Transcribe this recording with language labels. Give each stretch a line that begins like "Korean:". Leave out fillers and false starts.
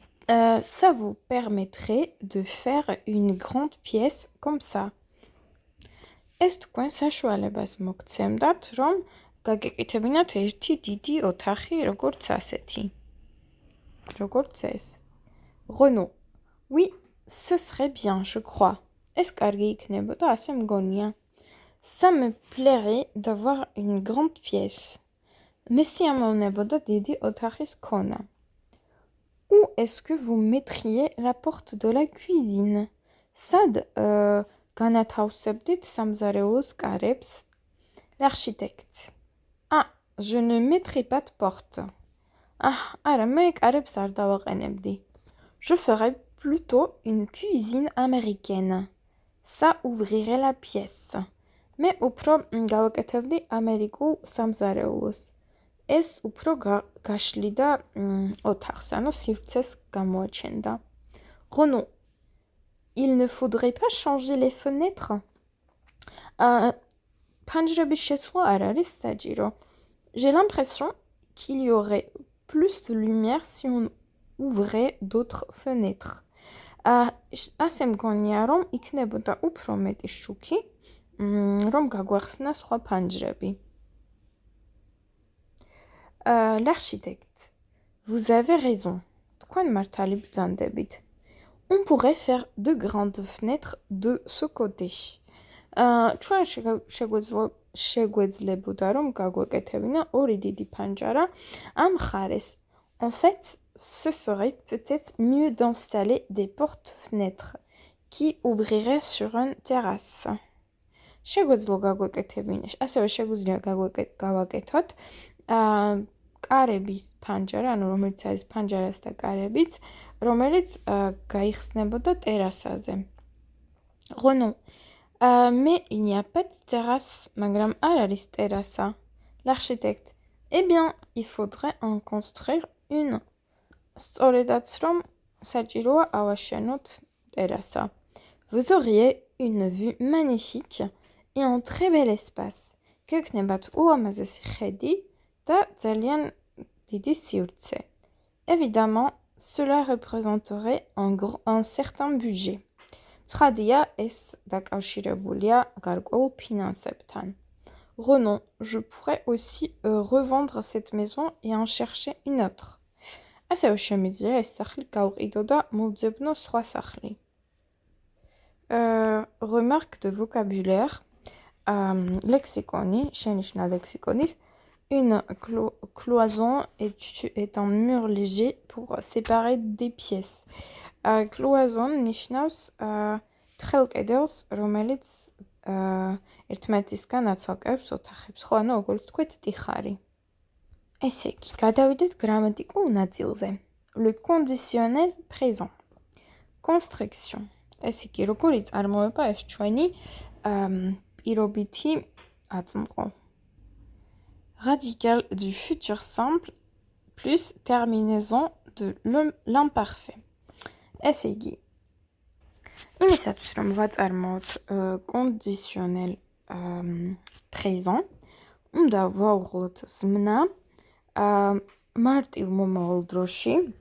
French: Ça vous permettrait de faire une grande pièce comme ça.
Georgian: ეს თქვენ საშუალებას მოგცემდათ, რომ გაგეკეთებინათ ერთი დიდი ოთახი, როგორც ასეთი. როგორც ეს. Renaud.
French: Oui, ce serait bien, je crois.
Georgian: ეს კარგი იქნებოდა, ასე მგონია.
French: Ça me plairait d'avoir une grande pièce.
Georgian: მე სიამოვნებოდა დიდი ოთახის ქონა.
French: Où est-ce que vous mettriez la porte de la cuisine?
Georgian: Სად განათავსებდით სამზარეულოს კარებს?
French: L'architecte. Ah, je ne mettrai pas de porte.
Georgian: არა, მე კარებს არ დავაყენებდი.
French: Je ferais plutôt une cuisine américaine. Ça ouvrirait la pièce.
Georgian: მე უფრო გავაკეთებდი ამერიკულ სამზარეულოს. ეს უფრო გაშლიდა ოთახს, ანუ სივრცეს გამოაჩენდა.
French: Renaud. Il ne faudrait pas changer les fenêtres?
Georgian: Panjrebis შეცვლა არ არის საჭირო.
French: J'ai l'impression qu'il y aurait plus de lumière si on ouvrait d'autres fenêtres.
Georgian: ასე მგონია, რომ იქნებოდა უფრო მეტი შუქი, რომ გაგვახსნა სხვა ფანჯრები.
French: L'architecte. Vous avez raison.
Georgian: თქვენ მართალი ბრძანდებით.
French: On pourrait faire de grandes fenêtres de ce côté.
Georgian: ჩვენ შეგვეძლებოდა რომ გაგვეკეთებინა ორი დიდი ფანჯარა ამ მხარეს.
French: En fait, ce serait peut-être mieux d'installer des portes-fenêtres qui ouvriraient sur une terrasse.
Georgian: შეგვეძლო გაგვეკეთებინა, ასევე შეგვიძლია გავაკეთოთ კარების ფანჯარა, ანუ რომელიც არის ფანჯარას და კარებით, რომელიც გაიხსნებოდა ტერასაზე.
French: Renaud. Mais il n'y a pas de terrasse,
Georgian: მაგრამ არ არის ტერასა.
French: L'architecte. Eh bien, il faudrait en construire une.
Georgian: სწორედაც რომ საჭიროა ავაშენოთ ტერასა.
French: Vous auriez une vue magnifique et un très bel espace.
Georgian: გექნებათ ულამაზესი ხედი და ძალიან დიდი სივრცე.
French: Évidemment, cela représenterait un certain budget.
Georgian: ცხადია, ეს დაკავშირებულია გარკვეულ ფინანსებთან.
French: Renaud, je pourrais aussi revendre cette maison et en chercher une autre.
Georgian: ასევე შემიძლია ეს სახლი გავყიდო და მოვძებნო სხვა სახლი.
French: Remarque de vocabulaire.
Georgian: Lexiconi, შენიშნა ლექსიკონის.
French: Une cloison est un mur léger pour séparer des pièces.
Georgian: Cloison ნიშნავს თხელ კედელს, რომელიც ერთმანეთისგან აცალკევებს ოთახებს. ხო, ანუ როგორც თქვით, ტიხარი. ესე იგი, გადავიდეთ გრამატიკულ ნაწილზე.
French: Le conditionnel présent. Construction.
Georgian: ესე იგი, როგორი წარმოება ეს ჩვენი პირობითი აწმყო.
French: Radical du futur simple plus terminaison de l'imparfait.
Georgian: ესე იგი, იმისათვის რომ ვაწარმოოთ conditionnel présent, უნდა ვაუღლოთ ზმნა მარტივ მომავალ დროში.